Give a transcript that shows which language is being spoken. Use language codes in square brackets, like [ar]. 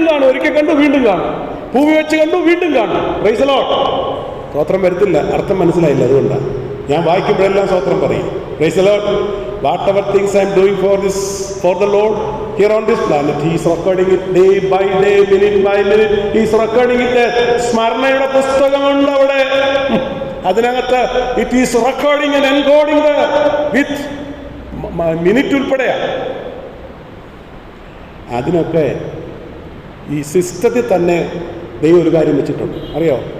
[ml] ഒരിക്കൽ കണ്ടു, വീണ്ടും കാണും. ഭൂമി വെച്ച് കണ്ടു, വീണ്ടും കാണും. [en] Praise the Lord. [ml] സ്തോത്രം വരത്തില്ല, അർത്ഥം മനസ്സിലായില്ല, അതുകൊണ്ടാണ് ഞാൻ വായിക്കുമ്പോഴെല്ലാം സ്തോത്രം പറയും. [en] Praise the Lord. Whatever things I am doing for the Lord here on this planet, He is recording it day by day, minute by minute. He is recording it. [ml] സ്മരണയുടെ പുസ്തകമുണ്ട് അവിടെ, അതിനകത്ത് [en] it is recording and encoding with minute [ml] ഉൾപ്പെടെയാ. അതിനൊക്കെ ഈ സിസ്റ്റത്തിൽ തന്നെ ദൈവം ഒരു കാര്യം വെച്ചിട്ടുണ്ട്, അറിയോ?